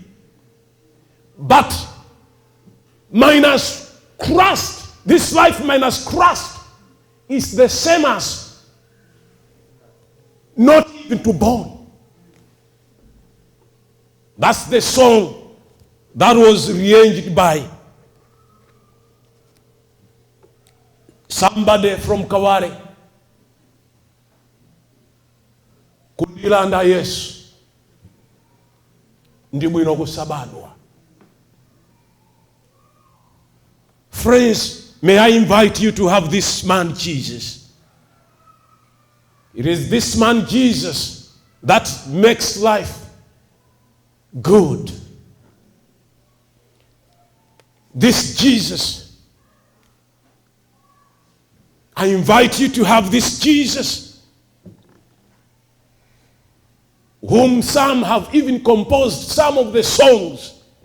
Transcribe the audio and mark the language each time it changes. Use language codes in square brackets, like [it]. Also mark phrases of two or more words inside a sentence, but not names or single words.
[en] But minus Christ, this life minus Christ is the same as not even to born. That's the song that was arranged by somebody from Kaware. [ny] Kundilanda Yesu ndi bwino kusabadwa. [en] Friends, may I invite you to have this man Jesus. It is this man Jesus that makes life good. This Jesus, I invite you to have this Jesus, whom some have even composed some of the songs.